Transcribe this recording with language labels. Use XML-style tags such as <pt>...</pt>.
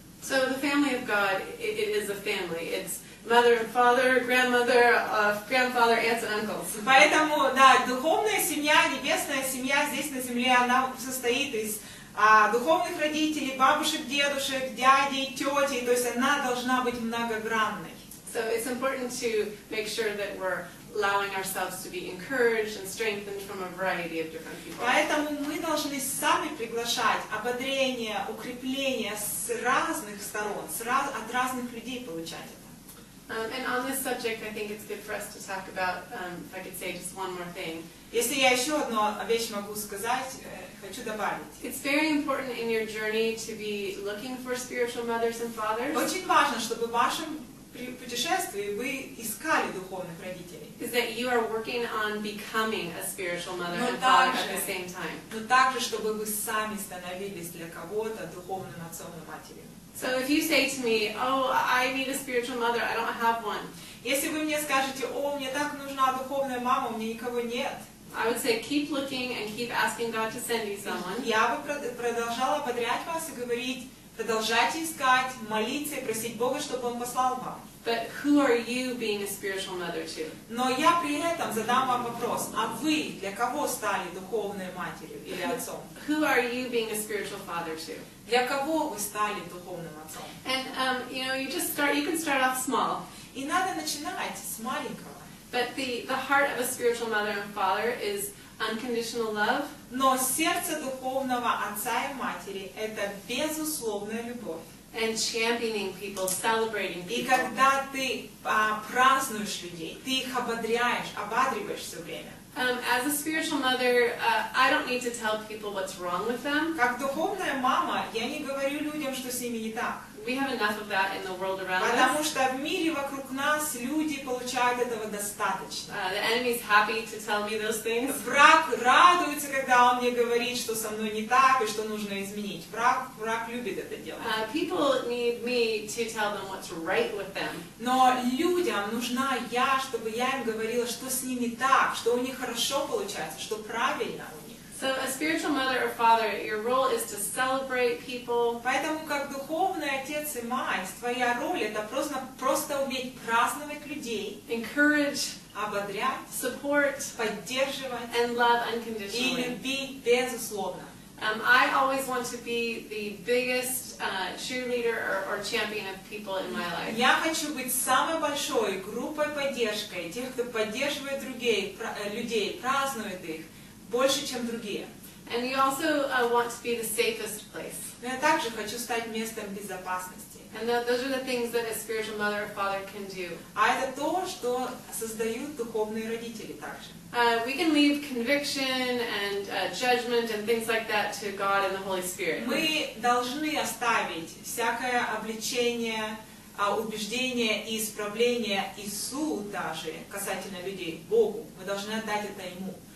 <en>So the family of God, it is a family. It's mother and father, grandmother, grandfather, aunts and uncles.</en> <ru>Поэтому, да, духовная семья, небесная семья здесь на земле, она состоит из духовных родителей, бабушек, дедушек, дядей, тетей, то есть она должна быть многогранной.</ru> <en>So it's important to make sure that we're allowing ourselves to be encouraged and strengthened from a variety of different people.</en> <ru>Поэтому мы должны сами приглашать ободрение, укрепление с разных сторон, от разных людей получать это.</ru> <en>And on this subject, I think it's good for us to talk about, if I could say just one more thing.</en> <ru>Если я еще одну вещь могу сказать, хочу добавить.</ru> <en>It's very important in your journey to be looking for spiritual mothers and fathers.</en> <ru>Очень важно, чтобы в вашем путешествии вы искали духовных родителей.</ru> <en>Is that you are working on becoming a spiritual mother and father at the same time.</en> <ru>Но также, чтобы вы сами становились для кого-то духовным отцом и матерью.</ru> <en>So if you say to me, oh, I need a spiritual mother, I don't have one.</en> <ru>Если вы мне скажете, о, мне так нужна духовная мама, у меня никого нет.</ru> <en>I would say keep looking and keep asking God to send you someone.</en> <ru>Я бы продолжала ободрять вас и говорить, продолжайте искать, молиться и просить Бога, чтобы Он послал вам.</ru> <en>But who are you being a spiritual mother to?</en> <ru>Но я при этом задам вам вопрос, а вы для кого стали духовной матерью или отцом?</ru> <en>Who are you being a spiritual father to?</en> <ru>Для кого вы стали духовным отцом?</ru> <en>And you can start off small.</en> <ru>И надо начинать с маленького.</ru> <en>But the heart of a spiritual mother and father is unconditional love.</en> <ru>Но сердце духовного отца и матери – это безусловная любовь.</ru> <en>And championing people, celebrating people.</en> <ru>И когда ты празднуешь людей, ты их ободриваешь все время.</ru> <en>As a spiritual mother, I don't need to tell people what's wrong with them.</en> <ru>Как духовная мама, я не говорю людям, что с ними не так.</ru> <en>We have enough of that in the world around</en> <ru>Потому</ru> <en>us.</en> <ru>что в мире вокруг нас люди получают этого достаточно.</ru> <en>The enemy's happy to tell me those things.</en> <ru>Враг радуется, когда он мне говорит, что со мной не так и что нужно изменить. Враг любит это делать.</ru> <en>People need me to tell them what's right with them.</en> <ru>Но людям нужна я, чтобы я им говорила, что с ними так, что у них хорошо получается, что правильно у них.</ru> <en>So a spiritual mother or father, your role is to celebrate people.</en> <ru>Поэтому как духовный отец и мать, твоя роль это просто уметь праздновать людей,</ru> <en>Encourage,</en> <ru>ободрять,</ru> <en>support,</en> <ru>поддерживать</ru> <en>and love</en> <ru>и</ru> <en>unconditionally.</en> <ru>любить безусловно.</ru> <en>I always want to be the biggest cheerleader or champion of people in my life.</en> <ru>Я хочу быть самой большой группой поддержкой, тех, кто поддерживает людей, празднует их больше, чем другие.</ru> <en>And you also want to be the safest place.</en> <ru>Но я также хочу стать местом безопасности.</ru> <en>And those are the things that a spiritual mother or father can do.</en> <ru>А это то, что создают духовные родители также.</ru> <en>We can leave conviction and judgment and things like that to God and the Holy Spirit.</en> <ru>Мы должны оставить всякое обличение, убеждение и исправление и суд даже касательно людей Богу. Мы должны отдать это Ему.</ru>